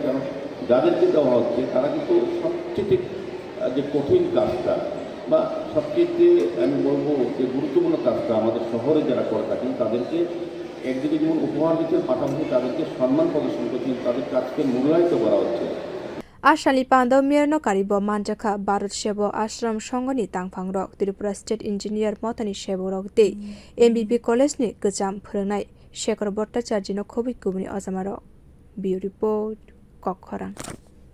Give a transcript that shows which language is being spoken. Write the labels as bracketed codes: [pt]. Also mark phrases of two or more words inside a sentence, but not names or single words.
[bn] কারণ যাদেরকে দেওয়া হচ্ছে তারা কিন্তু সবচেয়ে যে কঠিন কাজটা বা সবচেয়ে আমি বলবো যে গুরুত্বপূর্ণ কাজটা আমাদের শহরে যারা করে থাকেন তাদেরকে একদিকে যেমন উপহার দিচ্ছেন, পাশাপাশি তাদেরকে সম্মান প্রদর্শন করছেন, তাদের কাজকে মূল্যায়িত করা হচ্ছে। [trp] Asali pandao mirno karibo manjaka Bharat Sebo Ashram Songoni tangphangrok Tripura State Engineer mothani sebokrog tei MBB College ni kwcham phwrwngnai Shekhar Bhattacharya no khobui kubuni ajamarok. [en] Bureau Report, kwthar.